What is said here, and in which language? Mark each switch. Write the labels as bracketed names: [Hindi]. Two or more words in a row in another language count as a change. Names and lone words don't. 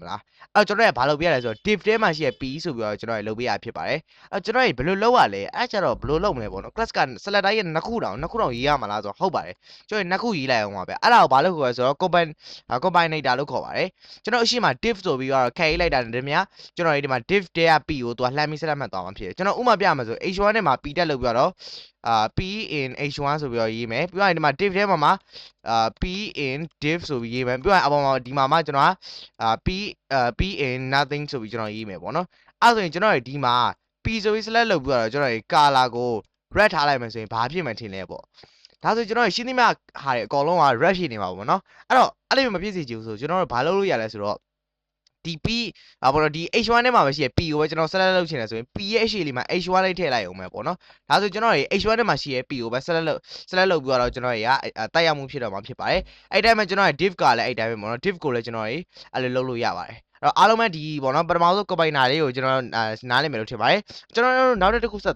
[Burmese] လားအဲ့ကျွန်တော်ရဘာလုပ်ပြရလဲဆိုတော့ div ထဲမှာရှိရဲ့ P ဆိုပြီးတော့ကျွန်တော်ရလုပ်ပြရဖြစ်ပါတယ်အဲ့ကျွန်တော်ရဘယ်လိုလုပ်ရလဲအဲ့ကျတော့ဘယ်လိုလုပ်မလဲပေါ့နော် class က select တိုင်းရဲ့နှစ်ခုတောင်ရေးရမှာလားဆိုတော့ဟုတ်ပါတယ်ကျွန်တော်နှစ်ခုရေးလိုက်အောင်ပါပဲအဲ့ဒါကိုဘာလို့ခေါ်လဲဆိုတော့ combinator လို့ခေါ်ပါတယ်ကျွန်တော်အရှိမ div ဆိုပြီးတော့ခက်ရေးလိုက်တာတည်းများကျွန်တော်ဒီမှာ div ထဲက P ကိုသူကလှမ်းပြီး select မှတ်သွားမှာဖြစ်တယ်ကျွန်တော်ဥမာပြမှာဆို H1 နဲ့မှာ P တက်လုပ်ပြီးတော့ [English] P in H1 [Burmese] ဆိုပြီးတော့ရေးမယ်ပြီးတော့ဒီမှာ div ထဲမှာ [English] P in div [Burmese] ဆိုပြီးရေးမယ်ပြီးတော့အပေါ်မှာဒီမှာမှကျွန်တော် [English] P in nothing [Burmese] ဆိုပြီးကျွန်တော်ရေးမယ်ပေါ့နော်အဲ့ဆိုရင်ကျွန်တော်ဒီမှာ P ဆိုပြီး select လုပ်ပြီးတော့ကျွန်တော် color ကို red ထားလိုက်မယ်ဆိုရင်ဘာဖြစ်မှထင်လဲပေါ့ဒါဆိုကျွန်တော်ရှင်းသမျှ ဟာတွေအကောင်လုံးက red ဖြစ်နေမှာပေါ့နော်အဲ့တော့အဲ့လိုမဖြစ်စေချင်ဘူးဆိုကျွန်တော်တို့ဘာလုပ်လို့ရလဲဆိုတော့ဒီ P ပေါ့နော်ဒီ H1 ထဲမှာပဲရှိရ P ကိုပဲကျွန်တော် select လုပ်ချင်တယ်ဆိုရင် P ရဲ့အရှိလေးမှာ H1 လေးထည့်လိုက်အောင်ပဲပေါ့နော်ဒါဆိုကျွန်တော်ရေ H1 ထဲမှာရှိရ P ကိုပဲ select လုပ်ပြီးတော့ကျွန်တော်ရေကတိုက်ရောက်မှုဖြစ်တော့မှာဖြစ်ပါတယ်အဲ့တိုင်းမှာကျွန်တော်ရဲ့ div ကလည်းအဲ့တိုင်းပဲပေါ့နော် div ကိုလည်းကျွန်တော်ရေအဲ့လိုလုပ်လို့ရပါတယ်အဲ့တော့အားလုံးပဲဒီပေါ့နော်ပထမဆုံး combiner လေးကိုကျွန်တော်နားလည်မယ်လို့ထင်ပါတယ်ကျွန်တော်တို့နောက်တစ်ခုဆက်